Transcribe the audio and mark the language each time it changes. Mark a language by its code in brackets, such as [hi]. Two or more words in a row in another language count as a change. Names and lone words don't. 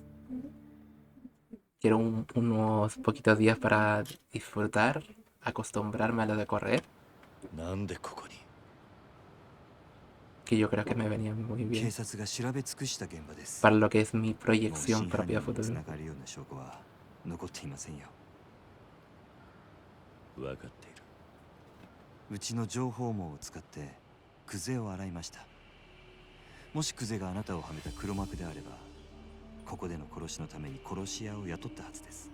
[es] Quiero unos poquitos días para disfrutar, acostumbrarme a lo de correr. Que yo creo que me venía muy bien para lo que es mi proyección propia futura. [ja] うちの情報網を使ってクゼを洗いました。もしクゼがあなたをはめた黒幕であれば、ここでの殺しのために殺し屋を雇ったはずです。